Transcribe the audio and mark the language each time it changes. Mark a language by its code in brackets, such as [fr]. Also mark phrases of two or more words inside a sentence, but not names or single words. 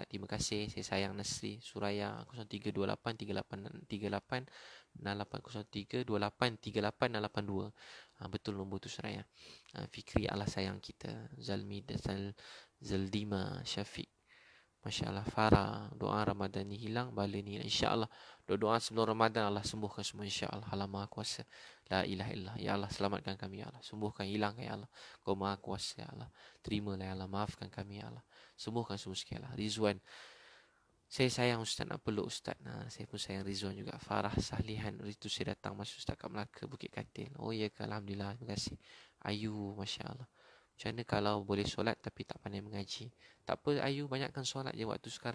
[ms] Terima kasih. Saya sayang Nasri. Suraya 03283838 0803283882. Betul nombor tu Suraya. Fikri Allah sayang kita. Zalmi Zaldima Syafiq. [ar] ما شاء الله. [ms] Farah, doa Ramadan ni hilang, bala ni hilang. InsyaAllah. Doa sebelum Ramadan, Allah sembuhkan semua. InsyaAllah. Allah Maha Kuasa. [ar] لا إله إلا الله. يا الله, [ms] selamatkan kami, [ar] يا الله. [ms] Sembuhkan, hilangkan, [ar] يا الله. [ms] Kau Maha Kuasa, [ar] يا الله. [ms] Terimalah, [ar] يا الله. [ms] Maafkan kami, [ar] يا الله. [ms] Sembuhkan semua sekali, [ar] يا الله. [ms] Rizwan. Saya sayang Ustaz, nak peluk Ustaz. Saya pun sayang Rizwan juga. Farah Sahlihan. Itu saya datang masuk Ustaz kat Melaka, Bukit Katil. Oh ya ke, Alhamdulillah. Terima kasih. Ayu, [ar] ما شاء الله. [ms] Macam mana kalau boleh solat tapi tak pandai mengaji? Tak apa Ayu, banyakkan solat je waktu sekarang.